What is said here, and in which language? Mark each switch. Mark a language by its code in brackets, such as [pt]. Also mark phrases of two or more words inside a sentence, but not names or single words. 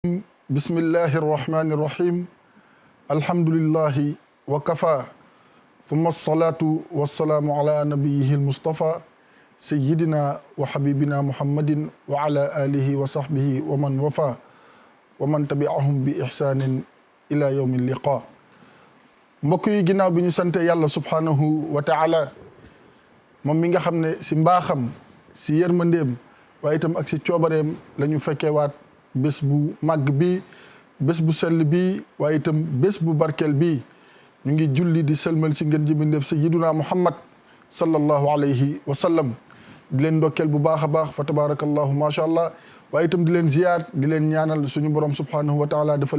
[ar] بسم الله الرحمن الرحيم الحمد لله وكفى ثم الصلاة والسلام على نبيه المصطفى سيدنا وحبيبنا محمد وعلى آله وصحبه ومن وفى ومن تبعهم بإحسان إلى يوم اللقاء [wo] mbokk yi ginnaaw bi ñu sante yàlla [ar] سبحانه وتعالى [wo] moom mi nga xam ne si mbaaxam si yërmandeem waaye itam ak si coobareem la ñu fekkeewaat bés bu màgg bi bés bu sell bi waaye itam bés bu barkeel bi ñu ngi julli di sëlmal si ngeen ji bindeef sayyiduna Muhammad [ar] صلى الله عليه وسلم [wo] di leen ndokkeel bu baax a baax fa [ar] تبارك الله ما شاء الله [wo] waaye itam di leen ziyaar di leen ñaanal suñu borom [ar] سبحانه وتعالى [wo] defal